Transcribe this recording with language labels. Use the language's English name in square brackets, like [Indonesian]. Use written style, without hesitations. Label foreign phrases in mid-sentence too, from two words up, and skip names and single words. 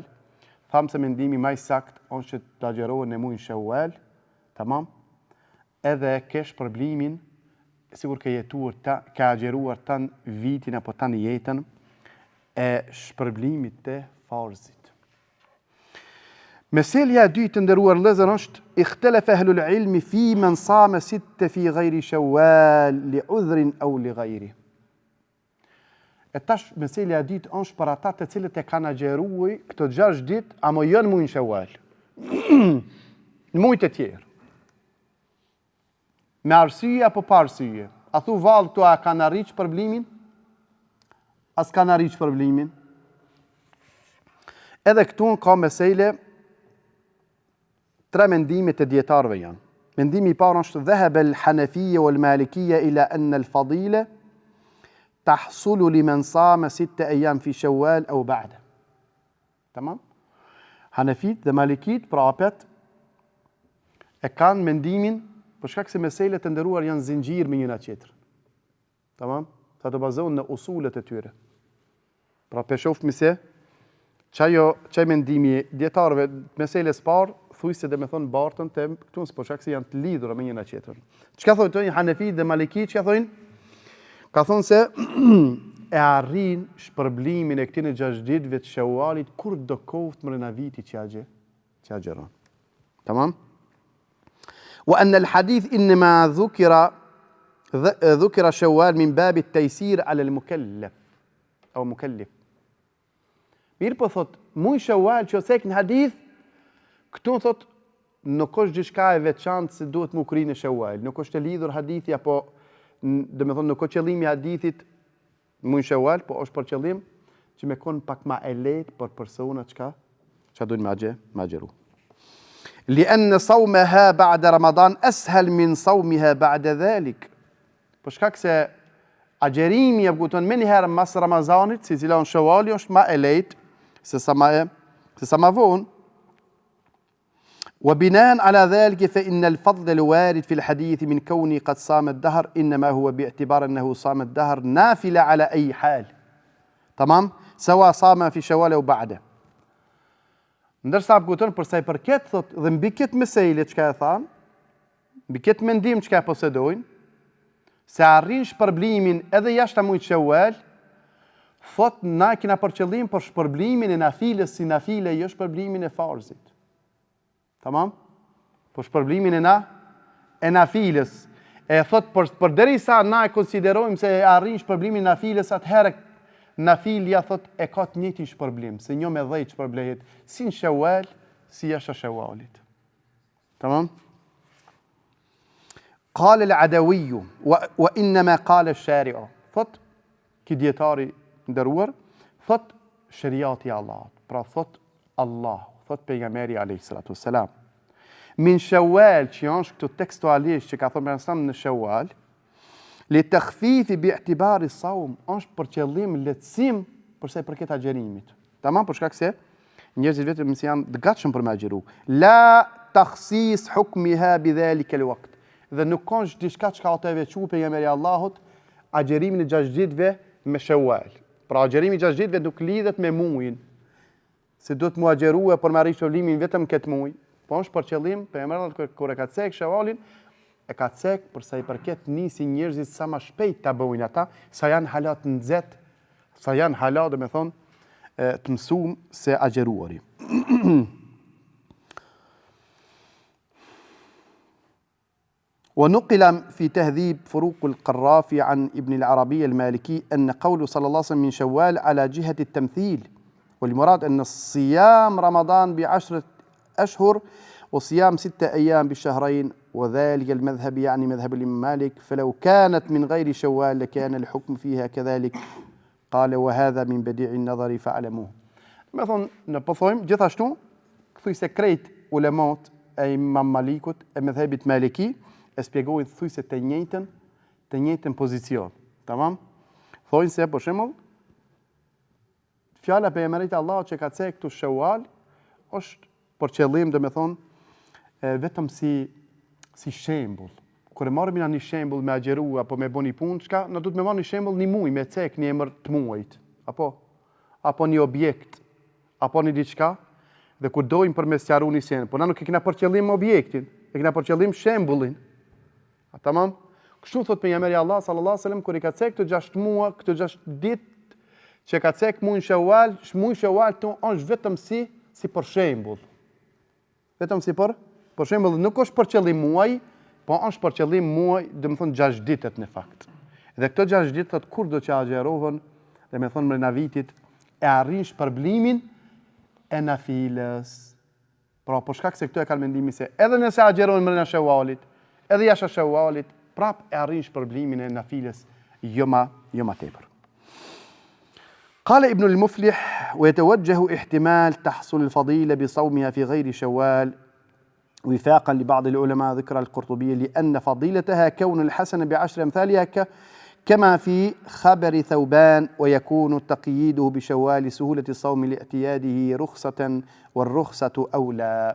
[Albanian] Thamë se mendimi më i sakt është që të agjerohet në muajin Shawwal, tamam? Edhe ke shpërblimin, sigur ke jetuar, ka agjeruar tanë vitin apo tanë jetën e shpërblimit të farzit. Meselja e dytë të nderuar vëllezër është [Arabic] اختلف أهل العلم في من صام ستة في غير شوال لعذر أو لغير. [Albanian] E tash meselja e dytë është për ata të cilët e kanë agjeruar këto 6 ditë, ama jo në muajin Shawwal. Në muajt e tjerë. Me arsye apo pa arsye. A thu vallë këto a kanë arritur shpërblimin? As kanë arritur shpërblimin. Edhe këtu ka mesele 3 mendimet e dietarëve janë. Mendimi i parë është [Arabic] ذهب الحنفية والمالكية إلى أن الفضيلة تحصل لمن صام 6 أيام في شوال أو بعد. [Albanian] Tamam? Hanafit dhe Malikit prapet e kanë mendimin për shkak se meselet e nderuar janë zinxhir me njëra tjetrën. Tamam? Sa të bazohen në usulet e tyre. Pra pe shofmi se çaj mendimi dietarëve meseles parë thujse dhe me thonë bartën të këtu në përshak se janë të lidhura me njëna tjetrën. Çka thonë të një Hanefit dhe Malikit, që thojnë? Ka thonë se e arrin shpërblimin e këtine 6 ditëve të Shawalit kur do kohët mrena viti që agjeron. Tamam? [Arabic] وأن الحديث إنما ذكر شوال من باب التيسير على المكلف أو مكلف. [Albanian] Mirë po thot, muaj Shawwal që ose në hadith, këtu thot, nuk është gjithçka e veçantë se duhet më ukri në Shawwal. Nuk është e lidhur hadithi, apo, dhe me thonë, nuk është qëllimi i hadithit muajin Shawwal, po është për qëllim që me konë pak ma e lehtë për personat që duhen me agjeru. [Arabic] لأن صومها بعد رمضان أسهل من صومها بعد ذلك. [Albanian] Për shkak se agjerimi e kupton më një herë mas Ramazanit, si cila në Shawwali është ma e lehtë se sa ma vonë. [Arabic] وبناء على ذلك فإن الفضل الوارد في الحديث من كونه قد صام الدهر إنما هو باعتبار أنه صام الدهر نافلة على أي حال. تمام؟ سواء صام في Shawwal أو بعده. [Albanian] Ndërsa kupton për sa i përket thot dhe mbi këtë meselë çka e than, mbi këtë mendim çka posedojnë, se arrin shpërblimin edhe jashtë muajit Shawwal, thot na kena për qëllim për shpërblimin e nafiles si nafile, jo shpërblimin e farzit. Tamam? Për shpërblimin e nafiles. E thot për derisa na e konsiderojmë se arrin shpërblimin e nafiles, atëherë nafilja thot e ka të njëjtin shpërblim, se një me 10 shpërblehet si në Shawwal, si jashtë Shawalit. Tamam? [Arabic] قال العدوي وإنما قال الشارع. [Albanian] Thot ki dietari nderuar, thot shariati Allah. Pra thot Allah, thot pejgamberi [Arabic] عليه الصلاة والسلام. من شوال, [Albanian] që është këtu tekstualisht që ka thonë për në Shawwal, [Arabic] للتخفيف باعتبار الصوم, [Albanian] është për qëllim lehtësim përse përket agjerimit. Tamam, për shkak se njerëzit vetëm se janë të gatshëm për me agjeru. [Arabic] لا تخصيص حكمها بذلك الوقت. [Albanian] Dhe nuk ka diçka çka ata e veçu pejgamberi Allahut agjerimin e 6 ditëve me Shawwal. Pra agjerimi i 6 ditëve nuk lidhet me muajin. Se do të mu agjerue për me arritur shpërblimin vetëm këtë muaj. Po është për qëllim, pejgamberi kur e ka cek Shawwalin, e ka cek për sa i përket nisi njerëzit sa më shpejt ta bëjnë ata, sa janë hala të nxehtë, sa janë hala, do me thonë, të mësuar se agjeruari. [Arabic] ونقل في تهذيب فروق القرافي عن ابن العربي المالكي أن قوله صلى الله عليه وسلم من شوال على جهة التمثيل، والمراد أن الصيام رمضان ب10 أشهر وصيام 6 أيام بالشهرين، وذلك المذهب يعني مذهب الإمام مالك، فلو كانت من غير شوال لكان الحكم فيها كذلك. قال وهذا من بديع النظر فاعلموه. مثلا نبثهم [Albanian] gjithashtu kthy se krejt ulemat e Imam Malikut e mëdhëbit Maliki e spjegojnë thujse të njëjtën pozicion. Tamam? Thojnë se për shembull fjala pejgamberit Allah që ka cek këtu Shawwal është për qëllim do me thonë vetëm si shembull. Kur e marrim një shembull me agjeru apo me bëni punë, çka na duhet me marrë një shembull një muaj me cek një emër të muajit, apo një objekt, apo një diçka, dhe kur dojmë për me sqaru një sen, po na nuk e kena për qëllim objektin, e kena për qëllim shembullin. Tamam? Kështu thot pejgamberi Allah [Arabic] صلى الله عليه وسلم [Albanian] kur i ka cek këto 6 muaj, këto 6 ditë që ka cek muajin Shawwal, muaji Shawwal është vetëm si për shembull. Vetëm si për shembull, nuk është për qëllim muaj, po është për qëllim muaj, do të thonë 6 ditët në fakt. Dhe këto 6 ditë thot kur do që agjerohen, do të thonë në vitit e arrin shpërblimin e nafilës. Pra po shkak se këto e kanë mendimin se edhe nëse agjerohen brenda Shawwalit, edhe jashtë Shawwalit, prap e arrin shpërblimin e nafilës jo ma tepër. [Arabic] قال ابن المفلح ويتوجه احتمال تحصل الفضيلة بصومها في غير شوال وفاقا لبعض العلماء ذكر القرطبي لأن فضيلتها كون الحسنة ب10 أمثالها كما في خبر ثوبان، ويكون تقييده بشوال سهولة الصوم لاعتياده رخصة والرخصة أولى.